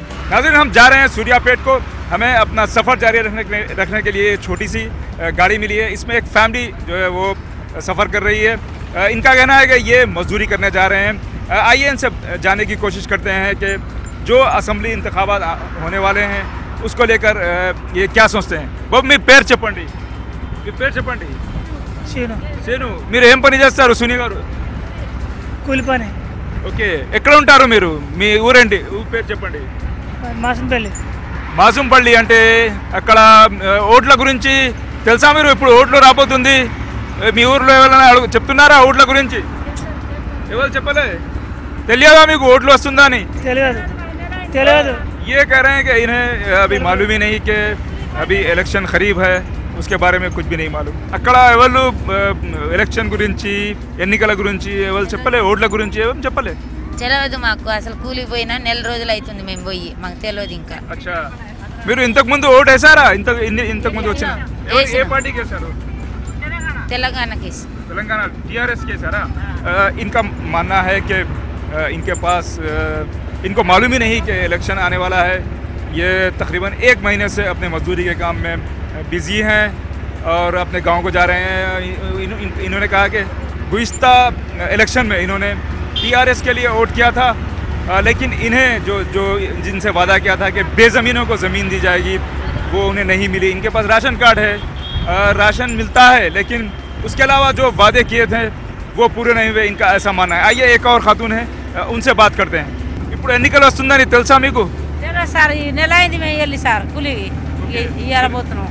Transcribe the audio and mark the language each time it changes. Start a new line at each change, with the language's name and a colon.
Hindi: नाज़रीन, हम जा रहे हैं सूर्यापेट को। हमें अपना सफ़र जारी रखने के लिए छोटी सी गाड़ी मिली है। इसमें एक फैमिली जो है वो सफ़र कर रही है। इनका कहना है कि ये मजदूरी करने जा रहे हैं। आइए इनसे जानने की कोशिश करते हैं कि जो असम्बली इंतखाबात होने वाले हैं उसको लेकर ये क्या सोचते हैं।
Telugu: बाबू, మీ పేరు చెప్పండి। మీ పేరు చెప్పండి। సేను, మీరు ఏం పని చేస్తారు? సునీ గారు కూలి పని. ఓకే, ఎక్కడ ఉంటారు మీరు? మీ ఊరేంటి? ఊరు పేరు చెప్పండి. మాసంపల్లి. మాసంపల్లి అంటే అక్కడ ఓట్ల గురించి తెలుసా మీరు? ఇప్పుడు ఓట్లు రాబోతుంది, మీ ఊర్లో ఎవరైనా చెప్తున్నారా ఓట్ల గురించి? ఎవరు చెప్పలే? తెలియదా మీకు ఓట్లు వస్తుందా అని? తెలియదు. తెలియదు.
Hindi: ये कह रहे हैं कि इन्हें अभी मालूम ही नहीं कि अभी इलेक्शन करीब है, उसके बारे में कुछ भी नहीं मालूम।
Telugu: అక్కడ ఎవరు ఎలక్షన్ గురించి, ఎన్నికల గురించి ఎవరు చెప్పలే? ఓట్ల గురించి ఎవరు చెప్పలే? తెలియదు మాకు. అసలు కూలికి పోయినా నెల రోజులు అవుతుంది మేము పోయి, మాకు తెలియదు ఇంకా. అచ్చా, మీరు ఇంతకు ముందు ఓటు వేసారా? ఇంతకు ముందు వచ్చిన ఏ పార్టీకి వేసారు? తెలంగాణకి.
Hindi: तेलंगाना टीआरएस के सारा। इनका मानना है कि इनके पास इनको मालूम ही नहीं कि इलेक्शन आने वाला है। ये तकरीबन 1 महीने से अपने मजदूरी के काम में बिज़ी हैं और अपने गांव को जा रहे हैं। इन्होंने कहा कि गुज़िश्ता इलेक्शन में इन्होंने टीआरएस के लिए वोट किया था, लेकिन इन्हें जो जिनसे वादा किया था कि बेज़मीनों को ज़मीन दी जाएगी, वो उन्हें नहीं मिली। इनके पास राशन कार्ड है, राशन मिलता है, लेकिन उसके अलावा जो वादे किए थे वो पूरे नहीं हुए, इनका ऐसा मानना है। आइए एक और खातून है, उनसे बात करते हैं।
Telugu: ఇప్పుడు ఎన్నికలు వస్తుందని తెలుసా మీకు? సార్ ఈ నెల అయింది మేము వెళ్ళి సార్ కూలికి ఇయ్యాలబోతున్నాం.